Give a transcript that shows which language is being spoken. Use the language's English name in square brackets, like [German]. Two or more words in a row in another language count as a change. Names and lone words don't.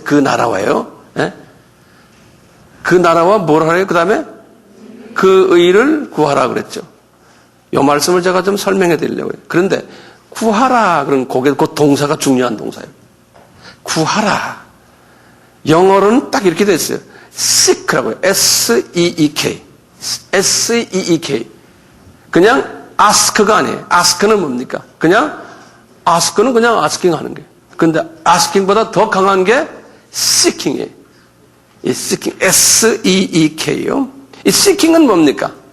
[Korean] 그 나라와요. 그 나라와 뭐라 해요? 그 다음에 그 의를 구하라 그랬죠. 이 말씀을 제가 좀 설명해 드리려고요. 그런데 구하라 그런 거기에 그 동사가 중요한 동사예요. 구하라. 영어로는 딱 이렇게 돼 있어요. seek라고요. [English] S-E-E-K. S-E-E-K. [Korean] 그냥 ask가 아니에요. ask는 뭡니까? 그냥 ask는 그냥 asking 하는 거예요. 그런데 asking보다 더 강한 게 seeking이에요. 이 seeking, [English] S-E-E-K요. [Korean] 이 seeking은 뭡니까?